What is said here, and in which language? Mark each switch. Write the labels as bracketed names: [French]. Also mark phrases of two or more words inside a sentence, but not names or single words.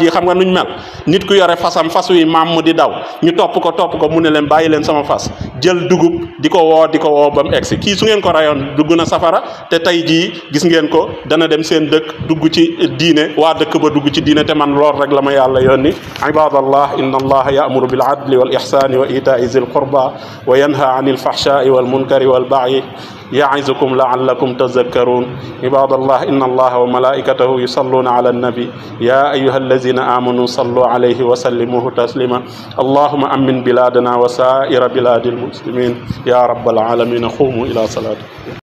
[Wolof] ji xam nga nuñ mel nit ku yore fasam fas wi maam mu di daw ñu topp ko mu ne leen bàyyi leen sama fas jël dugub di ko woo ba mu egsi kii su ngeen ko rayoon dugg na safara te tey jii gis ngeen ko dana dem seen dëkk dugg ci diine waa dëkk ba dugg ci diine te man lool rek la ma yàlla yónni [Arabic] عباد الله إن الله يأمر بالعدل والإحسان وإيتاء ذي القربى وينهى عن الفحشاء والمنكر والبغي يعظكم لعلكم تذكرون عباد الله إن الله وملائكته يصلون على النبي يا أيها الذين آمنوا صلوا عليه وسلموا تسليما اللهم آمن بلادنا وسائر بلاد المسلمين يا رب العالمين قوموا إلى الصلاة